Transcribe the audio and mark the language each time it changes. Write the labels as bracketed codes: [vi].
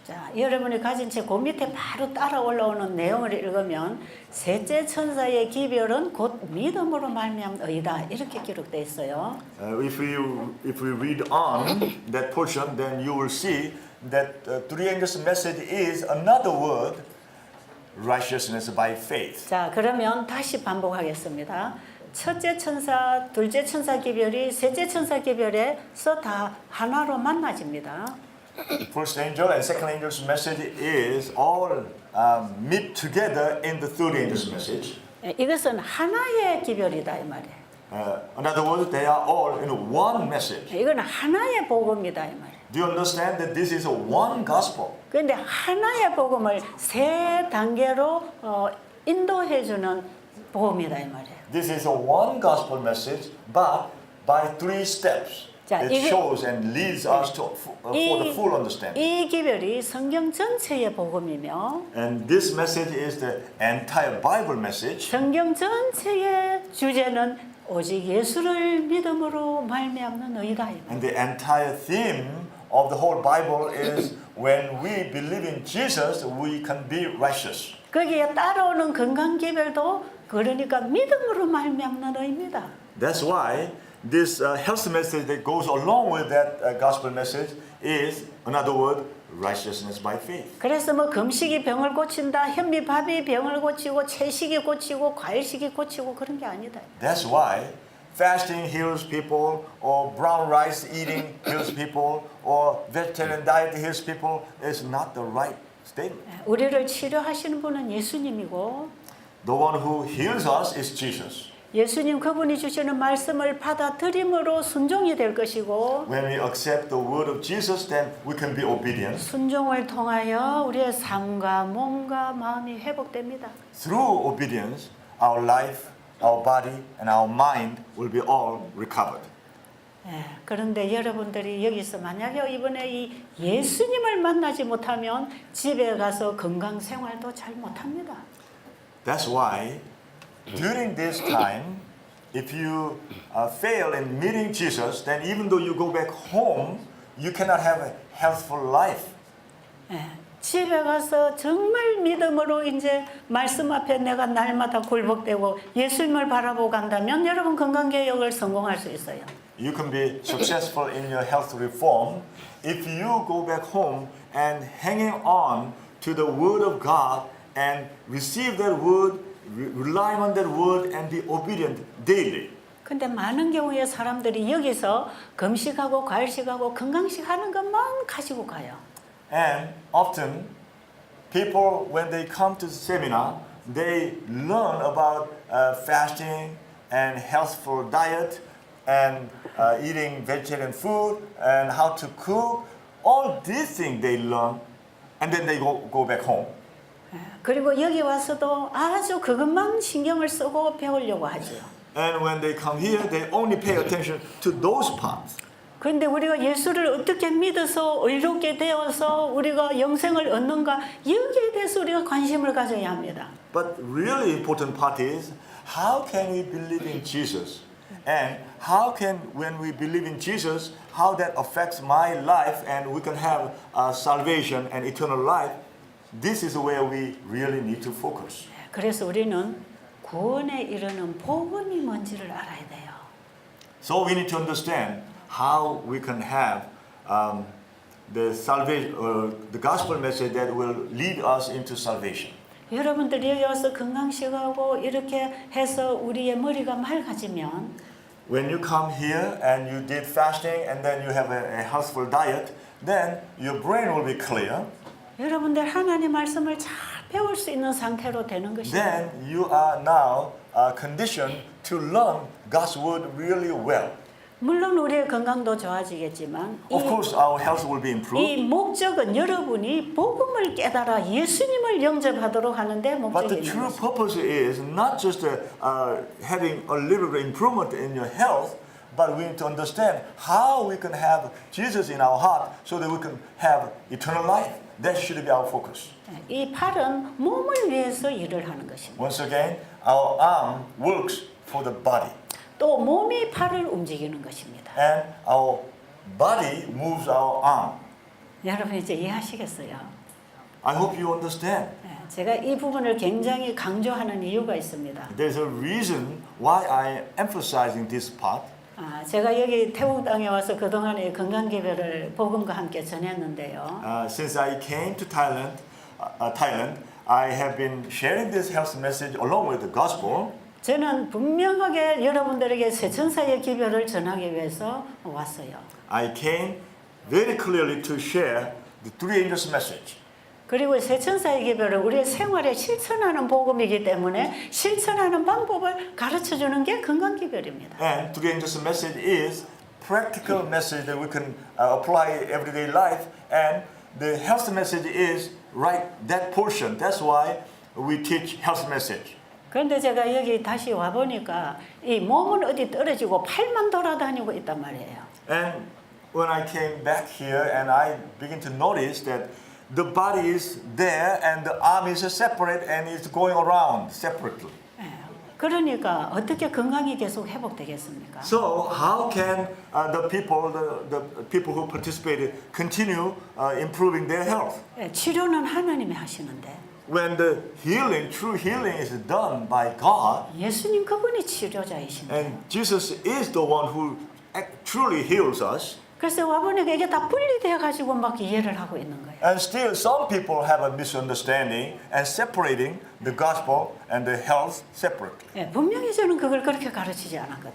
[ko] 자, 여러분이 가진 책 그 밑에 바로 따라 올라오는 내용을 읽으면 셋째 천사의 기별은 곧 믿음으로 말미암은 의다 이렇게 기록되어 있어요. [en] If we read on that portion, then you will see that three angels' message is another word, righteousness by faith. [ko] 자, 그러면 다시 반복하겠습니다. 첫째 천사, 둘째 천사 기별이 셋째 천사 기별에서 다 하나로 만나집니다. [en] First angel and second angel's message is all meet together in the third angel's message. [ko] 이것은 하나의 기별이다 이 말이에요. [en] In other words, they are all in one message. [ko] 이건 하나의 복음이다 이 말이에요. [en] Do you understand that this is a one gospel? [ko] 그런데 하나의 복음을 세 단계로 인도해주는 복음이다 이 말이에요. [en] This is a one gospel message, but by three steps. [ko] 자, [en] It [ko] 이게- [en] shows and leads us to for the full understanding. [ko] 이 기별이 성경 전체의 복음이며 [en] And this message is the entire Bible message. [ko] 성경 전체의 주제는 오직 예수를 믿음으로 말미암는 의다 이 말이에요. [en] And the entire theme of the whole Bible is when we believe in Jesus, we can be righteous. [ko] 거기에 따라오는 건강 기별도 그러니까 믿음으로 말미암는 의입니다. [en] That's why this health message that goes along with that gospel message is, another word, righteousness by faith. [ko] 그래서 뭐 금식이 병을 고친다, 현미밥이 병을 고치고 채식이 고치고 과일식이 고치고 그런 게 아니다. [en] That's why fasting heals people, or brown rice eating heals people, or vegetarian diet heals people is not the right statement. [ko] 우리를 치료하시는 분은 예수님이고 [en] The one who heals us is Jesus. [ko] 예수님 그분이 주시는 말씀을 받아들임으로 순종이 될 것이고 [en] When we accept the word of Jesus, then we can be obedient. [ko] 순종을 통하여 우리의 삶과 몸과 마음이 회복됩니다. [en] Through obedience, our life, our body, and our mind will be all recovered. [ko] 그런데 여러분들이 여기서 만약에 이번에 이 예수님을 만나지 못하면 집에 가서 건강 생활도 잘 못합니다. [en] That's why during this time, if you fail in meeting Jesus, then even though you go back home, you cannot have a healthful life. [ko] 집에 가서 정말 믿음으로 이제 말씀 앞에 내가 날마다 굴복되고 예수님을 바라보고 간다면 여러분 건강개혁을 성공할 수 있어요. [en] You can be successful in your health reform if you go back home and hanging on to the word of God and receive that word, rely on that word and be obedient daily. [ko] 근데 많은 경우에 사람들이 여기서 금식하고 과일식하고 건강식 하는 것만 가지고 가요. [en] And often people, when they come to the seminar, they learn about fasting and healthful diet and eating vegetarian food and how to cook. All these things they learn and then they go back home. [ko] 그리고 여기 와서도 아주 그것만 신경을 쓰고 배우려고 하죠. [en] And when they come here, they only pay attention to those parts. [ko] 그런데 우리가 예수를 어떻게 믿어서 의롭게 되어서 우리가 영생을 얻는가 여기에 대해서 우리가 관심을 가져야 합니다. [en] But really important part is how can we believe in Jesus? And how can, when we believe in Jesus, how that affects my life and we can have salvation and eternal life. This is where we really need to focus. [ko] 그래서 우리는 구원에 이르는 복음이 뭔지를 알아야 돼요. [en] So we need to understand how we can have the salvation, the gospel message that will lead us into salvation. [ko] 여러분들 여기 와서 건강식하고 이렇게 해서 우리의 머리가 맑아지면 [en] When you come here and you did fasting and then you have a healthful diet, then your brain will be clear. [ko] 여러분들 하나님 말씀을 잘 배울 수 있는 상태로 되는 것입니다. [en] Then you are now conditioned to learn God's word really well. [ko] 물론 우리의 건강도 좋아지겠지만 [en] Of course, our health will be 이 improved. [ko] 목적은 여러분이 복음을 깨달아 예수님을 영접하도록 하는데 [en] But the [ko] 목적이 있는 [en] true [ko] 것입니다. [en] purpose is not just having a little bit improvement in your health, but we need to understand how we can have Jesus in our heart so that we can have eternal life. That should be our focus. [ko] 이 팔은 몸을 위해서 일을 하는 것입니다. [en] Once again, our arm works for the body. [ko] 또 몸이 팔을 움직이는 것입니다. [en] and our body moves our arm. [ko] 여러분 이제 이해하시겠어요? [en] I hope you understand. [ko] 네, 제가 이 부분을 굉장히 강조하는 이유가 있습니다. [en] There's a reason why I am emphasizing this part. [ko] 제가 여기 태국 땅에 와서 그동안에 건강개별을 복음과 함께 전했는데요. [en] Since I came to Thailand, I have been sharing this health message along with the gospel. [ko] 저는 분명하게 여러분들에게 세천사의 기별을 전하기 위해서 왔어요. [en] I came very clearly to share the three angels' message. [ko] 그리고 세천사의 기별을 우리의 생활에 실천하는 복음이기 때문에 실천하는 방법을 가르쳐 주는 게 건강기별입니다. [en] And three angels' message is practical message that we can apply everyday life. And the health message is right that portion. That's why we teach health message. [ko] 그런데 제가 여기 다시 와 보니까 이 몸은 어디 떨어지고 팔만 돌아다니고 있단 말이에요. [en] And when I came back here and I begin to notice that the body is there and the arm is separate and it's going around separately. [ko] 그러니까 어떻게 건강이 계속 회복되겠습니까? [en] So how can the people who participated continue improving their health? [ko] 치료는 하나님이 하시는데 [en] When the healing, true healing is done by God, [ko] 예수님 그분이 치료자이신데 [en] and Jesus is the one who truly heals us, [ko] 그래서 와보니까 이게 다 분리되어 가지고 막 이해를 하고 있는 거예요. [en] and still some people have a misunderstanding and separating the gospel and the health separately. [ko] 분명히 저는 그걸 그렇게 가르치지 않았거든요.